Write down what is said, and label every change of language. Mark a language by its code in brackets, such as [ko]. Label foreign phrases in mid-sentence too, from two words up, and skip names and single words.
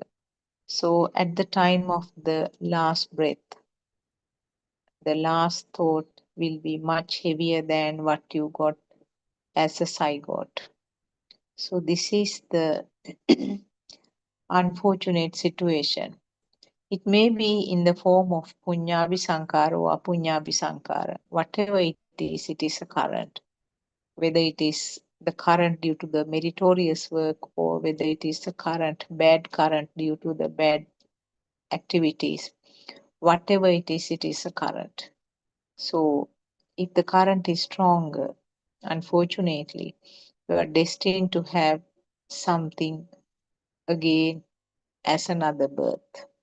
[en] So at the time of the last breath, the last thought will be much heavier than what you got as a zygote. So this is the unfortunate situation. It may be in the form of [pi] punyabi sankara [en] or [pi] apunyabi sankara. [en] Whatever it is a current. Whether it is the current due to the meritorious work, or whether it is the bad current due to the bad activities. Whatever it is a current. So if the current is stronger, unfortunately, you are destined to have something again as another birth.